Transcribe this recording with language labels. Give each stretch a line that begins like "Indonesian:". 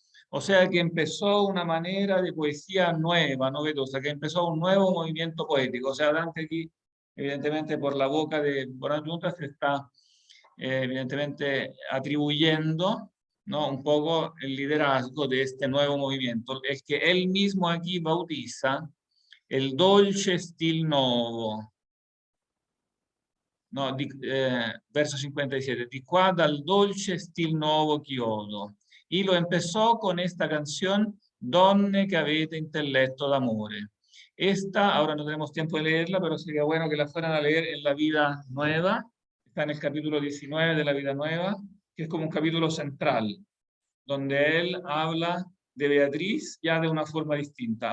Spanish: O sea que empezó una manera de poesía nueva, novedosa, que empezó un nuevo movimiento poético. O sea, Dante aquí, evidentemente por la boca de Bonaggiunta se está evidentemente atribuyendo, ¿no?, un poco el liderazgo de este nuevo movimiento. Es que él mismo aquí bautiza el dolce stil nuovo.
Italian: No, verso 57, di qua dal dolce stil nuovo chiodo.
Spanish: Y lo empezó con esta canción, Donne que avete intelletto d'amore. Esta, ahora no tenemos tiempo de leerla, pero sería bueno que la fueran a leer en La Vida Nueva. Está en el capítulo 19 de La Vida Nueva, que es como un capítulo central, donde él habla de Beatriz ya de una forma distinta.